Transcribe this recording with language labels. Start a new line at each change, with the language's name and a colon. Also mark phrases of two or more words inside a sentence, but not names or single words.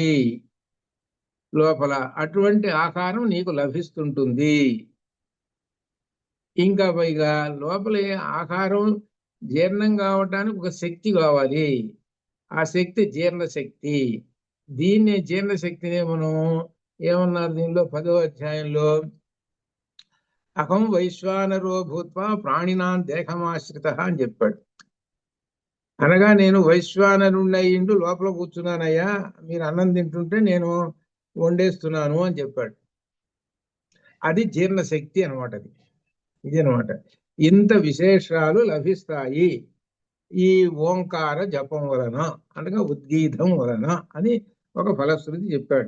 Telugu: లోపల అటువంటి ఆహారం నీకు లభిస్తుంటుంది. ఇంకా పైగా లోపల ఆహారం జీర్ణం కావటానికి ఒక శక్తి కావాలి. ఆ శక్తి జీర్ణశక్తి. దీన్ని జీర్ణశక్తిని మనం ఏమన్నారు దీనిలో 10వ అధ్యాయంలో,
Sanskrit: अहं वैश्वानरो भूत्वा प्राणिनां देहमाश्रित
Telugu: అని చెప్పాడు. అనగా నేను వైశ్వానరుణ్ణయిండు లోపల కూర్చున్నానయ్యా, మీరు అన్నం తింటుంటే నేను వండేస్తున్నాను అని చెప్పాడు. అది జీర్ణశక్తి అనమాట. అది ఇది అనమాట. ఇంత విశేషాలు లభిస్తాయి ఈ ఓంకార జపం వలన, అనగా ఉద్గీతం వలన అని ఒక ఫలశ్రుతి చెప్పాడు.